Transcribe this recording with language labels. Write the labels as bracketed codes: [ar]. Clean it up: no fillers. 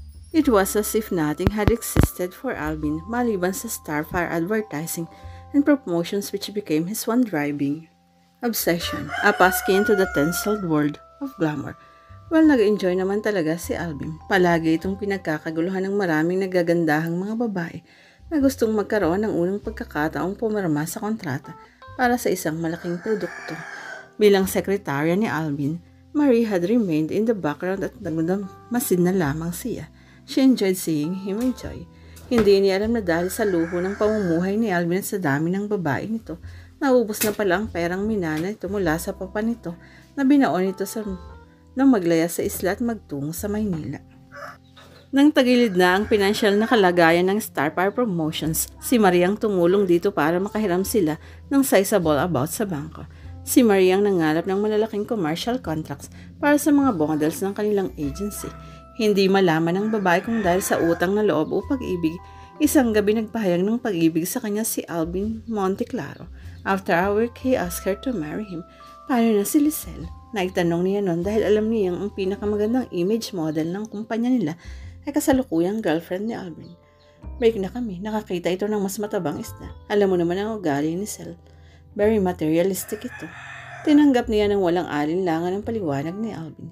[en] It was as if nothing had existed for Alvin maliban sa Starfire advertising and promotions which became his one driving obsession, a passkey into the tinselled world of glamour. [tl] Well, nag-enjoy naman talaga si Alvin. Palagi itong pinagkakaguluhan ng maraming nagagandahang mga babae na gustong magkaroon ng unang pagkakataong pumirma sa kontrata para sa isang malaking produkto. Bilang sekretarya ni Alvin, Marie had remained in the background at nagdamasid na lamang siya. [en] She enjoyed seeing him enjoy. [tl] Hindi niya alam na dahil sa luho ng pamumuhay ni Alvin at sa dami ng babae nito, naubos na pala ang perang minana ito mula sa papa nito na binaon ito nang maglaya sa isla at magtungo sa Maynila. Nang tagilid na ang pinansyal na kalagayan ng Starfire Promotions, si Marie ang tumulong dito para makahiram sila ng sizable about sa bangko. Si Marie ang nangalap ng malalaking commercial contracts para sa mga models ng kanilang agency. Hindi malaman ng babae kung dahil sa utang na loob o pag-ibig, isang gabi nagpahayag ng pag-ibig sa kanya si Alvin Monteclaro. [en] After a week, he asked her to marry him. [tl] Paano na si Lisel? Naitanong niya noon dahil alam niyang ang pinakamagandang image model ng kumpanya nila ay kasalukuyang girlfriend ni Alvin. Break na kami, nakakita ito ng mas matabang isda. Alam mo naman ang ugali ni Sel. Very materialistic ito. Tinanggap niya ng walang alinlangan ang paliwanag ni Alvin.